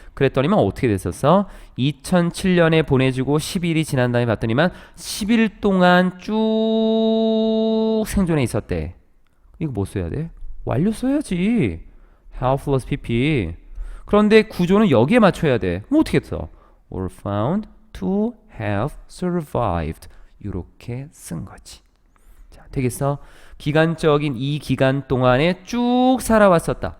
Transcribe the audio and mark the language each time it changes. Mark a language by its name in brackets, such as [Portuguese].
[Korean] 그랬더니만 어떻게 됐었어? 2007년에 보내주고 10일이 지난 다음에 봤더니만 10일 동안 쭉 생존해 있었대. 이거 뭐 써야 돼? 완료 써야지. [English] have plus pp. [Korean] 그런데 구조는 여기에 맞춰야 돼. 뭐 어떻게 써? [English] were found to have survived. [Korean] 이렇게 쓴 거지. 자, 되겠어? 기간적인 이 기간 동안에 쭉 살아왔었다.